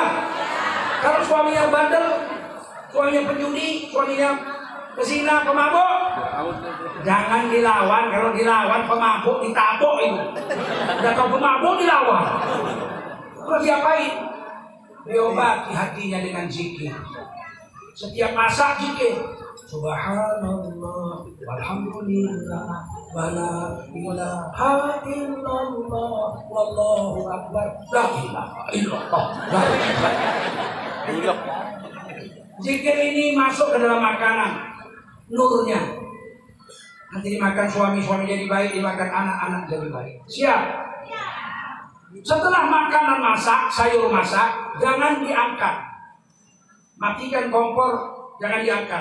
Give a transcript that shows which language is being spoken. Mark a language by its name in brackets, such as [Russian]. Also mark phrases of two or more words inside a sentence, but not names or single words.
[Indonesian] Kalau suaminya bandel, suaminya penjudi, suaminya pezina, pemabuk, jangan dilawan. Kalau dilawan pemabuk ditabok itu. Udah kau pemabuk dilawan. Terus diapain? Diobati hatinya dengan zikir. Setiap masak zikir. [Arabic] سبحان الله والحمد لله ولا إله إلا الله والله أكبر لا إله إلا الله لا إله إلا الله. [Indonesian] Zikir ini masuk ke dalam makanan, nurnya. Nanti dimakan suami jadi baik, dimakan anak jadi baik. Siap? Setelah makanan masak, sayur masak, jangan diangkat. Matikan kompor, jangan diangkat.